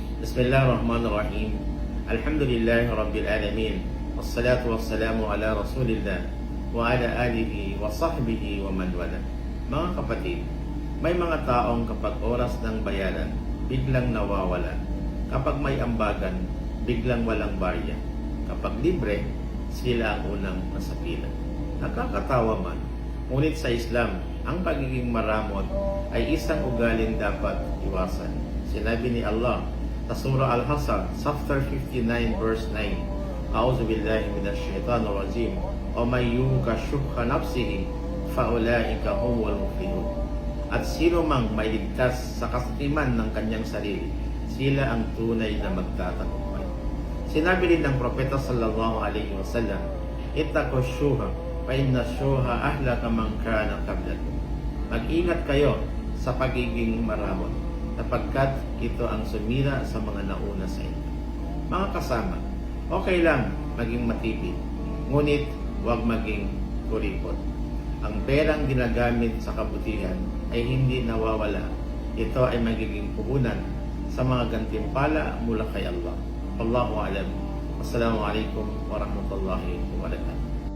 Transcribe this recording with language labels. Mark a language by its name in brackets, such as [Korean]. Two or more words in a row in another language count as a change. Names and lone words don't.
[Arabic] بسم الله الرحمن الرحيم الحمد لله رب العالمين. والصلاة والسلام على رسول الله وعلى آله وصحبه ومن والاه. [Filipino] Mga kapatid, may mga taong kapag oras ng bayaran, biglang nawawala. Kapag may ambagan, biglang walang barya. Kapag libre, sila ang unang nasapila. Nakakatawa man, ngunit sa Islam, ang pagiging maramot ay isang ugaling dapat iwasan. Sinabi ni Allah sa Surah Al-Hasr, [English] chapter 59, verse 9, [Arabic] أعوذ بالله من الشيطان الرجيم. ومن يوق شح نفسه فأولئك هم المفلحون. [Filipino] At sino mang may ligtas sa kasatiman ng kanyang sarili, sila ang tunay na magtatagumpay. Sinabi rin ng Propeta [Arabic] صلى الله عليه وسلم, اتقوا الشح فإن الشح أهلك من كان قبلكم. [Filipino] Mag-ingat kayo sa pagiging maramot, sapagkat ito ang sumira sa mga nauna sa inyo. Mga kasama, okay lang maging matipid, ngunit huwag maging kuripot. Ang perang ginagamit sa kabutihan ay hindi nawawala. Ito ay magiging puhunan sa mga gantimpala mula kay Allah. [Arabic] الله أعلم. السلام عليكم ورحمة الله وبركاته.